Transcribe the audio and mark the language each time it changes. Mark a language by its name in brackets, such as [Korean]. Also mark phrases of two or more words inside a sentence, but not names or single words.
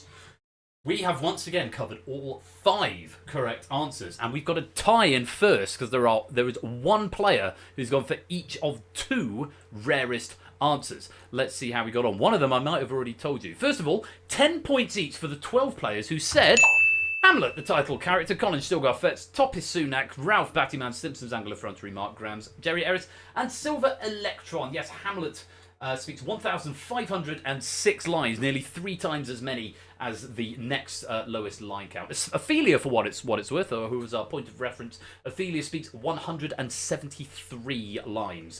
[English] We have once again covered all 5 correct answers, and we've got a tie in first because there is one player who's gone for each of 2 rarest answers. Let's see how we got on. One of them I might have already told you. First of all, 10 points each for the 12 players who said Hamlet, the title character, Colin Stilgar Fetz, Toppis Sunak, Ralph Battyman, Simpsons Angler Frontery, Mark Grams, Jerry Ellis, and Silver Electron. Yes, Hamlet speaks 1,506 lines, nearly 3 times as many as the next lowest line count. Ophelia, for what it's worth, or who was our point of reference, Ophelia speaks 173 lines.